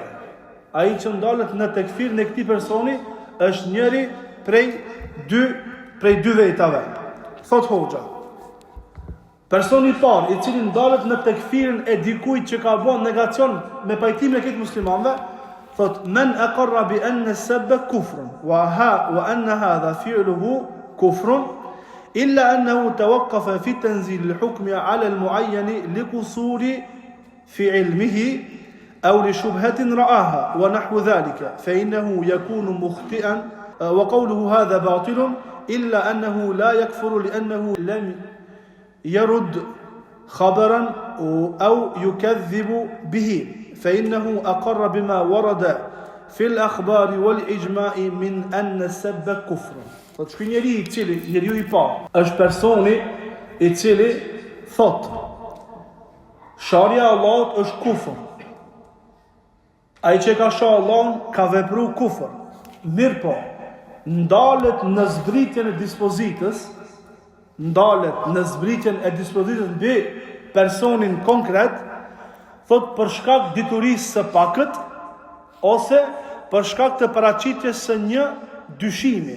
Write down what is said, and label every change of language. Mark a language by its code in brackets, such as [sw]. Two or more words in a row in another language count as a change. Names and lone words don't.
[sq] Ai që ndalet në tekfirin e këtij personi është njëri prej dy vetave. Thot hoxha, personi I parë I cili ndalet në tekfirin e dikujt që ka bën negacion me pajtimin e këtij muslimanëve, thot, [ar] من أقر بأن السب كفر وأن هذا فعله كفر, إلا أنه توقف في تنزيل الحكم على المعين لقصور في علمه أو لشبهة رآها ونحو ذلك فإنه يكون مخطئا وقوله هذا باطل إلا أنه لا يكفر لأنه لم يرد خبرا أو يكذب به فإنه أقر بما ورد في الأخبار والإجماع من أن السب كفر. [sq] Thot ky njeriu i parë është personi i cili thot sharja e Allahut është kufër. Ai që ka shoh Allahun ka vepruar kufër. Mirë po, ndalet në zbritjen e dispozitës, mbi personin konkret, thot për shkak diturisë së pakët ose për shkak të paraqitjes së një dyshimi.